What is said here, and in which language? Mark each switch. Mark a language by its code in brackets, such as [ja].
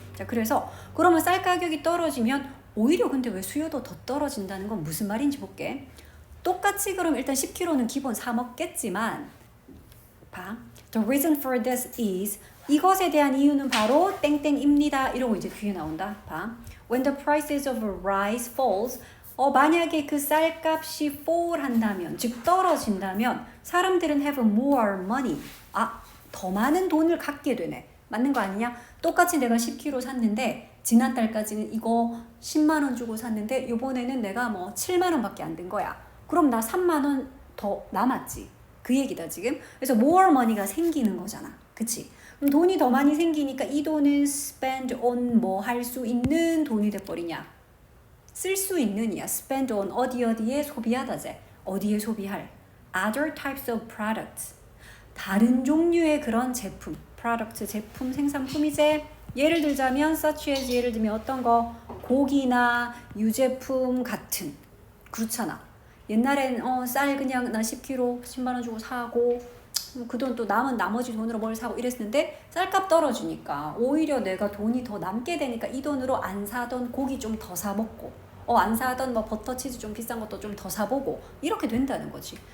[ko] 자, 그래서 그러면 쌀 가격이 떨어지면 오히려 근데 왜 수요도 더 떨어진다는 건 무슨 말인지 볼게. 똑같이 그럼 일단 10kg는 기본 사 먹겠지만 봐. [en] The reason for this is [ko] 이것에 대한 이유는 바로 땡땡입니다. 이러고 이제 뒤에 나온다. 봐. [en] When the prices of rice falls [ko] 만약에 그 쌀값이 fall 한다면 즉 떨어진다면 사람들은 [en] have more money. [ko] 더 많은 돈을 갖게 되네. 맞는 거 아니냐? 똑같이 내가 10kg 샀는데 지난달까지는 이거 10만 원 주고 샀는데 이번에는 내가 뭐 7만 원밖에 안 든 거야. 그럼 나 3만 원 더 남았지. 그 얘기다 지금. 그래서 [en] more money [ko] 가 생기는 거잖아. 그치? 그럼 돈이 더 많이 생기니까 이 돈은 [en] spend on [ko] 뭐 할 수 있는 돈이 돼버리냐? 쓸 수 있는이야. [en] spend on [ko] 어디에 소비하다제. 어디에 소비할? [en] other types of products. [ko] 다른 종류의 그런 제품. product 제품 생산품이제. 예를 들자면 [en] such as [ko] 예를 들면 어떤 거 고기나 유제품 같은. 그렇잖아. 옛날엔 쌀 그냥 나 10kg 10만 원 주고 사고 그 돈 또 남은 나머지 돈으로 뭘 사고 이랬는데 쌀값 떨어지니까 오히려 내가 돈이 더 남게 되니까 이 돈으로 안 사던 고기 좀 더 사 먹고 안 사던 뭐 버터 치즈 좀 비싼 것도 좀 더 사보고 이렇게 된다는 거지.